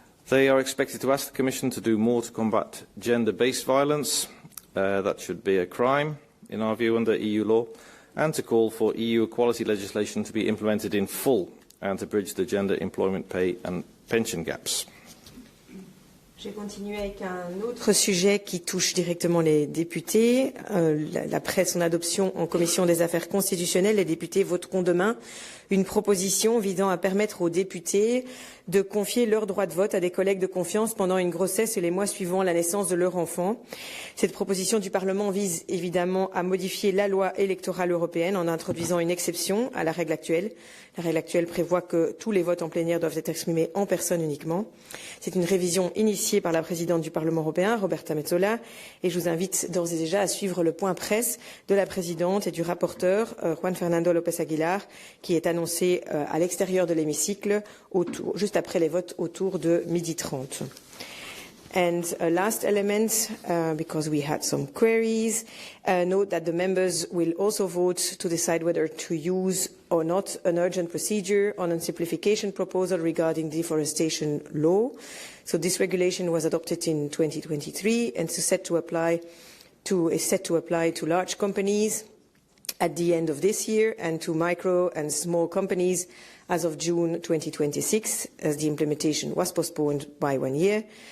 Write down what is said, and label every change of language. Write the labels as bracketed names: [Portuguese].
[English] They are expected to ask the Commission to do more to combat gender-based violence. That should be a crime, in our view, under EU law, and to call for EU equality legislation to be implemented in full and to bridge the gender employment pay and pension gaps. [French] Je vais continuer avec un autre sujet qui touche directement les députés. Après son adoption en commission des affaires constitutionnelles, les députés voteront demain une proposition visant à permettre aux députés de confier leur droit de vote à des collègues de confiance pendant une grossesse et les mois suivant la naissance de leur enfant. Cette proposition du Parlement vise évidemment à modifier la loi électorale européenne en introduisant une exception à la règle actuelle. La règle actuelle prévoit que tous les votes en plénière doivent être exprimés en personne uniquement. C'est une révision initiée par la présidente du Parlement européen, Roberta Metsola, et je vous invite d'ores et déjà à suivre le point presse de la présidente et du rapporteur, Juan Fernando López Aguilar, qui est annoncé à l'extérieur de l'hémicycle, juste après les votes autour de 12h30. [English] And a last element, because we had some queries, note that the members will also vote to decide whether to use or not an urgent procedure on a simplification proposal regarding deforestation law. So this regulation was adopted in 2023 and is set to apply to large companies at the end of this year and to micro and small companies as of June 2026, as the implementation was postponed by 1 year.